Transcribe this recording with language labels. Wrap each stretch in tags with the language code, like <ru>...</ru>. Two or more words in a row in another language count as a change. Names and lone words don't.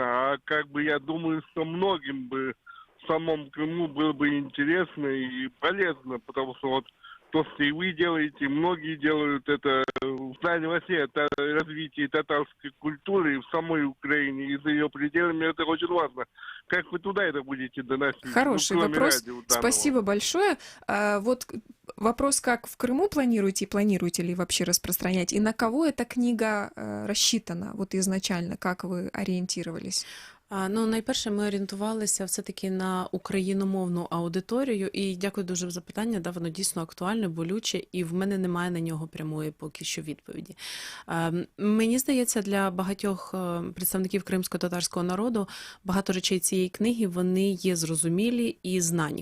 <ru>А как бы я думаю, что многим бы в самом Крыму было бы интересно и полезно, потому что вот то, что и вы делаете, и многие делают, это в Дальней России, это развитие татарской культуры и в самой Украине, и за ее пределами это очень важно. Как вы туда это будете доносить? Хороший вопрос. Радио данного. Спасибо большое. Вот вопрос, как в Крыму планируете и планируете ли вообще распространять, и на кого эта книга рассчитана вот изначально, как вы ориентировались?</ru> <uk>Ну, найперше, ми орієнтувалися все-таки на україномовну аудиторію, і дякую дуже за запитання, да, воно дійсно актуальне, болюче, і в мене немає на нього прямої поки що відповіді. Мені здається, для багатьох представників кримсько-татарського народу багато речей цієї книги, вони є зрозумілі і знані.</uk>